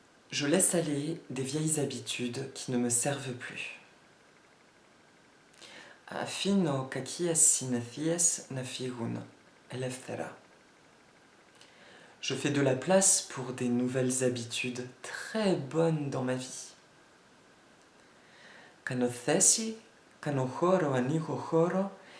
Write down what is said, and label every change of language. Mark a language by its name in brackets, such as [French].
[French] Je laisse aller des vieilles habitudes qui ne me servent plus. [Greek] Αφήνω κακίες συνήθειες να φύγουν ελεύθερα. [French] Je fais de la place pour des nouvelles habitudes très bonnes dans ma vie. [Greek] Κάνω θέση, κάνω χώρο, ανοίγω χώρο